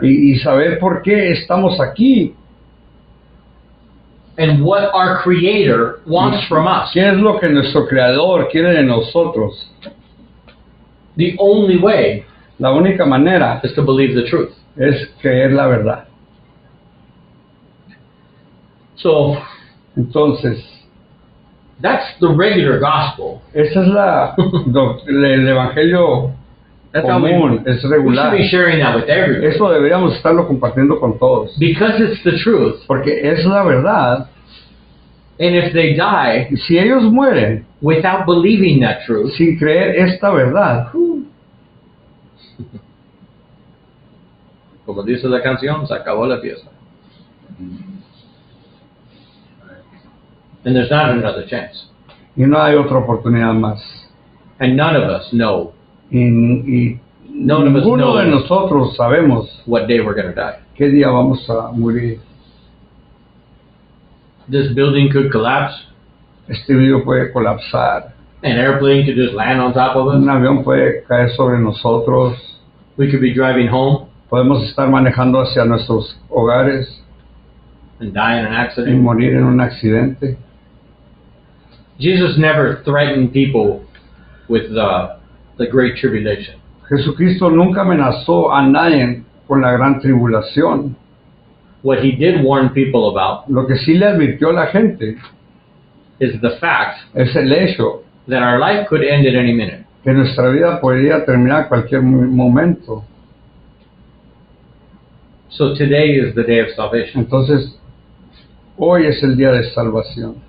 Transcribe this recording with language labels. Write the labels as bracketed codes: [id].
[es] y saber por qué estamos aquí, [en] and what our Creator wants from us, [es] qué es lo que nuestro Creador quiere de nosotros, [en] the only way [es] la única manera [en] is to believe the truth. [es] es creer la verdad. [en] So [es] Entonces, [en] that's the regular gospel. [es] esa es el evangelio [en] That's how [es] común, es [en] we should [es] regular. [en] be sharing that with everyone. [es] Eso deberíamos estarlo compartiendo con todos, [en] Because it's the truth. [es] porque es la verdad. [en] And if they die [es] Si ellos mueren [en] without believing that truth, [es] sin creer esta verdad, como dice la canción, se acabó la fiesta. [en] And there's not another chance. [es] y no hay otra oportunidad más. [en] And none of us know [es] Y [en] None of us [es] ninguno de [en] knows [es] nosotros sabemos [en] what day we're going to die. [es] qué día vamos a morir. [en] This building could collapse. [es] Este video puede colapsar, [en] An airplane could just land on top of [es] un [en] us. [es] avión puede caer sobre nosotros, [en] We could be driving home [es] podemos estar manejando hacia nuestros hogares [en] and die in an [es] y [en] accident. [es] morir en un accidente. [en] Jesus never threatened people with the Great Tribulation. [es] Jesucristo nunca amenazó a nadie con la gran tribulación. [en] What he did warn people about [es] Lo que sí le advirtió a la gente [en] is the fact [es] es el hecho [en] that our life could end at any minute. [es] que nuestra vida podría terminar a cualquier momento. [en] So today is the day of salvation. [es] Entonces, hoy es el día de salvación.